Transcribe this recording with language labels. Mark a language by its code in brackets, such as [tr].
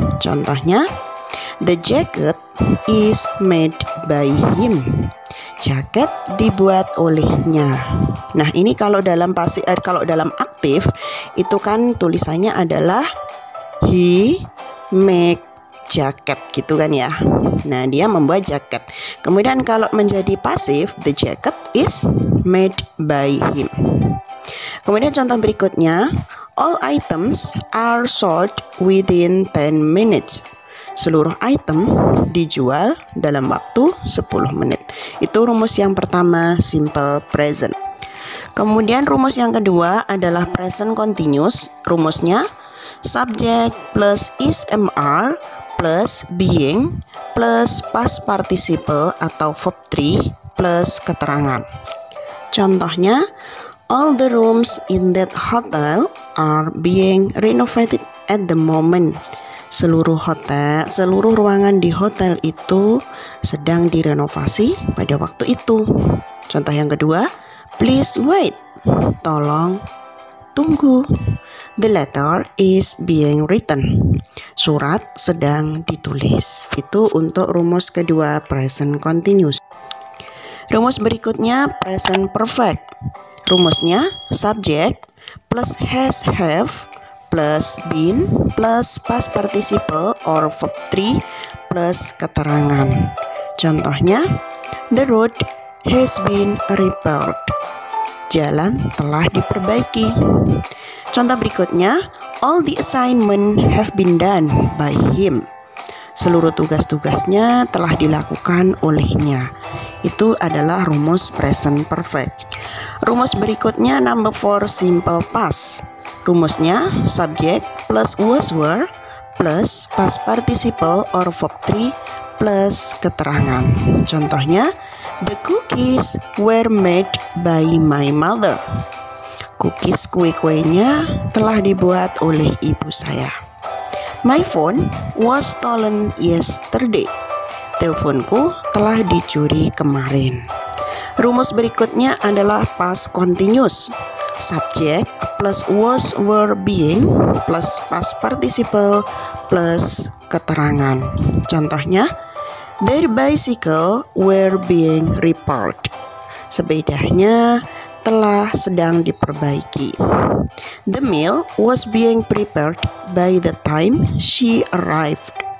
[en] Contohnya, the jacket is made by him. [id] Jaket dibuat olehnya. Nah, ini kalau dalam aktif itu kan tulisannya adalah [en] he make jacket [id] gitu kan ya. Nah, dia membuat jaket. Kemudian kalau menjadi pasif, [en] the jacket is made by him. [id] Kemudian contoh berikutnya, [en] all items are sold within 10 minutes. [id] Seluruh item dijual dalam waktu 10 menit. Itu rumus yang pertama, simple present. Kemudian rumus yang kedua adalah present continuous. [en] Rumusnya subject plus is/am plus being plus past participle atau verb 3 plus keterangan. Contohnya, all the rooms in that hotel are being renovated at the moment. [id] Seluruh ruangan di hotel itu sedang direnovasi pada waktu itu. Contoh yang kedua, [en] please wait. [id] Tolong tunggu. [en] The letter is being written. [id] Surat sedang ditulis. Itu untuk rumus kedua, present continuous. Rumus berikutnya, [en] present perfect. Rumusnya subject plus has, have plus been plus past participle or verb 3 plus keterangan. [id] Contohnya, [en] the road has been repaired. [id] Jalan telah diperbaiki. Contoh berikutnya, [en] All the assignment have been done by him. [id] Seluruh tugas-tugasnya telah dilakukan olehnya. Itu adalah rumus present perfect. Rumus berikutnya [en] number 4 simple past. Rumusnya subject plus was were plus past participle or verb 3 plus keterangan. Contohnya, the cookies were made by my mother. [id] Cookies kue-kuenya telah dibuat oleh ibu saya. [en] My phone was stolen yesterday. [id] Teleponku telah dicuri kemarin. Rumus berikutnya adalah past continuous. [en] Subject plus was were being plus past participle plus keterangan. Contohnya, their bicycle were being repaired. [id] Sepedanya telah sedang diperbaiki. [en] The meal was being prepared by the time she arrived.